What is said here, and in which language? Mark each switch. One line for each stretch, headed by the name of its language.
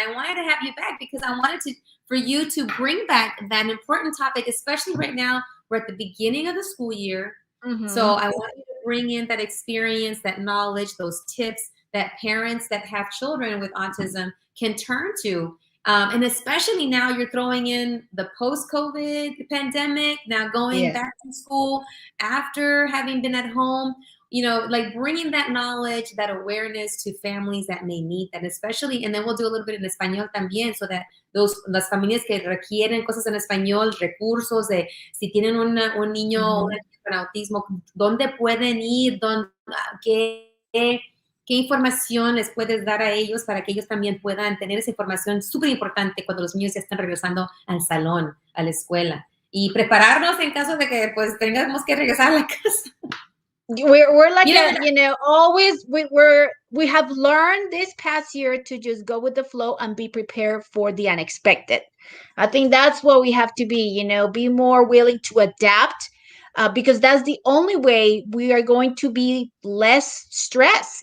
English: And I wanted to have you back because I wanted for you to bring back that important topic, especially right now. We're at the beginning of the school year. So I want you to bring in that experience, that knowledge, those tips that parents that have children with autism can turn to. And especially now you're throwing in the post-COVID pandemic, now going back to school after having been at home, like bringing that knowledge, that awareness to families that may need that, especially, and then we'll do a little bit in
Spanish: español también,
English: so that
Spanish: las familias que requieren cosas en español, recursos de si tienen un niño o una niña con autismo, dónde pueden ir, qué información les puedes dar a ellos para que ellos también puedan tener esa información súper importante cuando los niños ya están regresando al salón, a la escuela, y prepararnos en caso de que pues tengamos que regresar a la casa.
English: We're like always we have learned this past year to just go with the flow and be prepared for the unexpected. I think that's what we have to be, be more willing to adapt, because that's the only way we are going to be less stressed.